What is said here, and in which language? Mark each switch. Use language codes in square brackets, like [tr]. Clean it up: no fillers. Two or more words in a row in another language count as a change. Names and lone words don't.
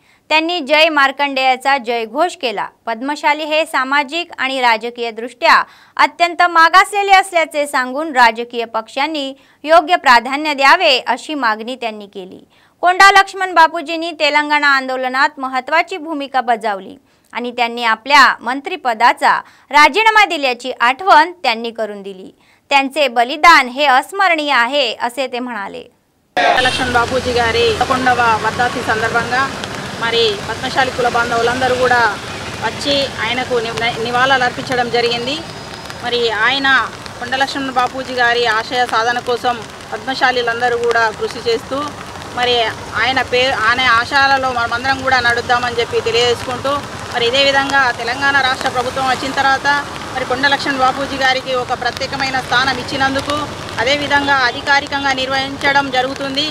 [mr] त्यांनी जय मार्कंडेयाचा जयघोष केला। पद्मशाली हे सामाजिक आणि राजकीय दृष्ट्या अत्यंत मागासलेले असल्याचे सांगून राजकीय पक्षांनी योग्य प्राधान्य द्यावे अशी मागणी त्यांनी केली। कोंडा लक्ष्मण बापूजींनी तेलंगणा आंदोलनात महत्त्वाची भूमिका बजावली आणि त्यांनी आपल्या मंत्रिपदाचा राजीनामा दिल्याची आठवण त्यांनी करून दिली। त्यांचे बलिदान हे अस्मरणीय आहे असे ते म्हणाले। [te] लक्ष्मण बापूजी गारी 11వ వర్ధంతి సందర్భంగా మరి పద్మశాలి కుల బాంధవులందరూ కూడా వచ్చి ఆయనకు నివాళులు అర్పించడం జరిగింది। మరి ఆయన కొండ లక్ష్మణ బాపూజీ గారి ఆశయ సాధన కోసం పద్మశాలీలందరూ కూడా కృషి చేస్తూ మరి ఆయన ఆశయాలలో మనమందరం కూడా నడుద్దామని చెప్పి తెలియజేసుకుంటూ మరి ఇదే విధంగా తెలంగాణ రాష్ట్ర ప్రభుత్వం వచ్చిన తర్వాత మరి కొండ లక్ష్మణ బాపూజీ గారికి ఒక ప్రత్యేకమైన స్థానం ఇచ్చినందుకు అదే విధంగా అధికారికంగా నిర్వహించడం జరుగుతుంది।